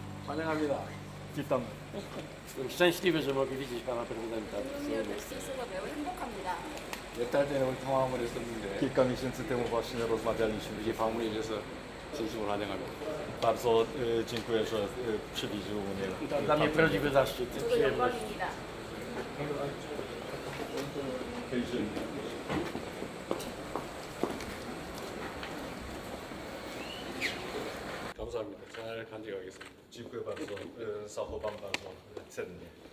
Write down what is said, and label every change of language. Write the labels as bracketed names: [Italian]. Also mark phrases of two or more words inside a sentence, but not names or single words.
[Korean] 환영합니다. [Polish] Witam. szczęśliwy, że mogę widzieć pana prezydenta. [Korean] 오늘 뵐수 있어서 매우 행복합니다. 몇 달 전에 통화를 했었는데 [Polish] Kilka miesięcy temu właśnie rozmawialiśmy. [Korean] 이렇게 방문해 주셔서 진심으로 환영합니다. [Polish] Bardzo dziękuję, że przywieził mnie. dla mnie prawdziwy zaszczyt, [Korean] 저도 [Polish] przyjemność. [Korean] 영광입니다. 감사합니다. 잘 간직하겠습니다. [Polish] Dziękuję bardzo. Zachowam bardzo cennie.